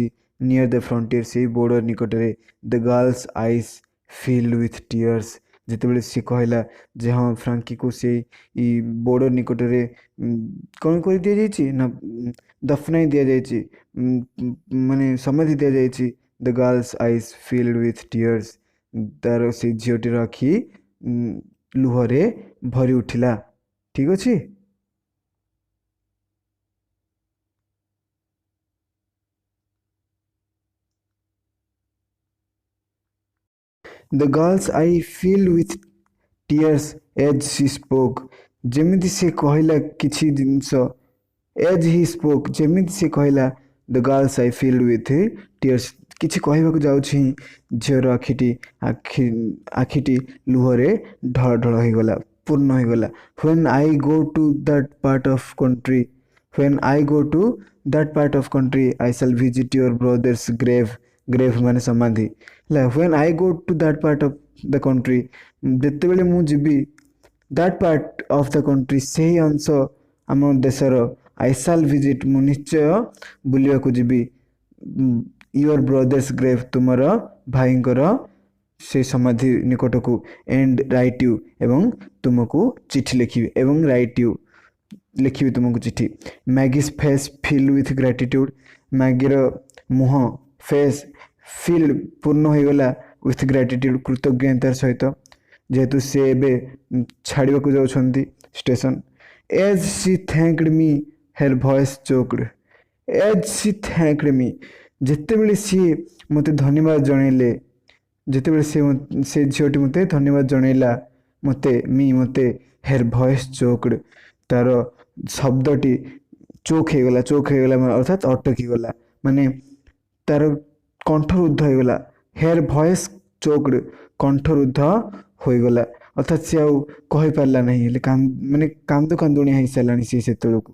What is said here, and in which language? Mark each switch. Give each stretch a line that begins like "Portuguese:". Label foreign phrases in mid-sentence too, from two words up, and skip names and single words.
English: near the frontier,
Odia: ସେଇ ବୋର୍ଡର ନିକଟରେ।
English: the girl's eyes filled with tears,
Odia: ଯେତେବେଳେ ସେ କହିଲା ଯେ ହଁ ଫ୍ରାଙ୍କିକୁ ସେଇ ବୋର୍ଡର ନିକଟରେ କ'ଣ କରି ଦିଆଯାଇଛି ନା ଦଫନାଇ ଦିଆଯାଇଛି, ମାନେ ସମାଧି ଦିଆଯାଇଛି।
English: the girl's eyes filled with tears,
Odia: ତାର ସେଇ ଝିଅଟିର ଆଖି ଲୁହରେ ଭରି ଉଠିଲା। ଠିକ୍ ଅଛି।
English: The girl's eye filled with tears as she spoke.
Odia: ଯେମିତି ସେ କହିଲା କିଛି ଜିନିଷ,
English: as he spoke,
Odia: ଯେମିତି ସେ କହିଲା,
English: the girl's eye filled with tears,
Odia: କିଛି କହିବାକୁ ଯାଉଛି, ଝିଅର ଆଖିଟି ଲୁହରେ ଢଳ ଢଳ ହୋଇଗଲା, ପୂର୍ଣ୍ଣ ହୋଇଗଲା।
English: when I go to that part of country I shall visit your brother's grave
Odia: ମାନେ ସମାଧି ହେଲା।
English: when I go to that part of the country,
Odia: ଯେତେବେଳେ ମୁଁ ଯିବି
English: that part of the country,
Odia: ସେହି ଅଂଶ ଆମ ଦେଶର।
English: I shall visit,
Odia: ମୁଁ ନିଶ୍ଚୟ ବୁଲିବାକୁ ଯିବି।
English: your brother's grave,
Odia: ତୁମର ଭାଇଙ୍କର ସେ ସମାଧି ନିକଟକୁ।
English: and write you,
Odia: ଏବଂ ତୁମକୁ ଚିଠି ଲେଖିବି।
English: ଏବଂ write you,
Odia: ଲେଖିବି ତୁମକୁ ଚିଠି।
English: ମ୍ୟାଗି's face filled with gratitude,
Odia: ମ୍ୟାଗିର ମୁହଁ
English: face filled
Odia: ପୂର୍ଣ୍ଣ ହୋଇଗଲା
English: with gratitude,
Odia: କୃତଜ୍ଞତାର ସହିତ, ଯେହେତୁ ସେ ଏବେ ଛାଡ଼ିବାକୁ ଯାଉଛନ୍ତି ଷ୍ଟେସନ।
English: as she thanked me, her voice choked. as she thanked me,
Odia: ଯେତେବେଳେ ସିଏ ମୋତେ ଧନ୍ୟବାଦ ଜଣାଇଲେ, ଯେତେବେଳେ ସେ ଝିଅଟି ମୋତେ ଧନ୍ୟବାଦ ଜଣାଇଲା, ମୋତେ
English: her voice choked,
Odia: ତାର ଶବ୍ଦଟି ଚୋକ୍ ହେଇଗଲା ଅର୍ଥାତ୍ ଅଟକିଗଲା, ମାନେ ତାର କଣ୍ଠରୁଦ୍ଧ ହୋଇଗଲା।
English: her voice choked,
Odia: କଣ୍ଠରୁଦ୍ଧ ହୋଇଗଲା, ଅର୍ଥାତ୍ ସେ ଆଉ କହିପାରିଲା ନାହିଁ, ହେଲେ ମାନେ କାନ୍ଦୁଣିଆ ହେଇସାରିଲାଣି ସେ ସେତେବେଳକୁ।